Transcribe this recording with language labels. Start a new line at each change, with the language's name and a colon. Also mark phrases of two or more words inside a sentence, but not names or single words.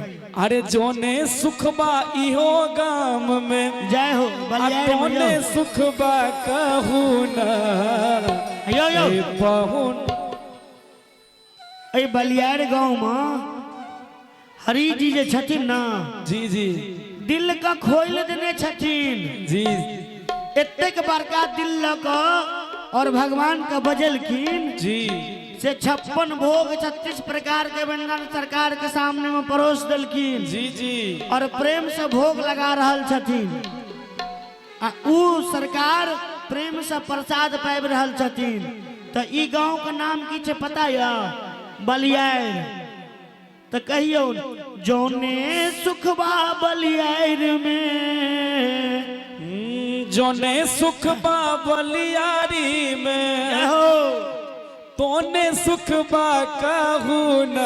Bhojpuri: अरे जौने सुख बा इहो गाम में,
Maithili: जय हो।
Bhojpuri: तोने सुख बा कहू ना
Maithili: यो यो ए पहुन। ए बलियार गांव में हरि जी जे छथिन ना, जी जी दिल का खोल देने छथिन। जी एतेक बड़का दिल लऽ कऽ और भगवान का बजलखिन जी से 56 भोग 36 प्रकार के व्यंजन सरकार के सामने में परोस देलखिन जी जी। और प्रेम से भोग लगा रहल छथिन। आ ऊ सरकार प्रेम से प्रसाद पाबि रहल छथिन। तो ई गांव के नाम की छे पता या? बलियार।
Bhojpuri: तो कहियो जौने सुखबा बलियार में, जौने सुख बा बलियारी में,
Maithili: हो
Bhojpuri: तोने सुख बा कहू ना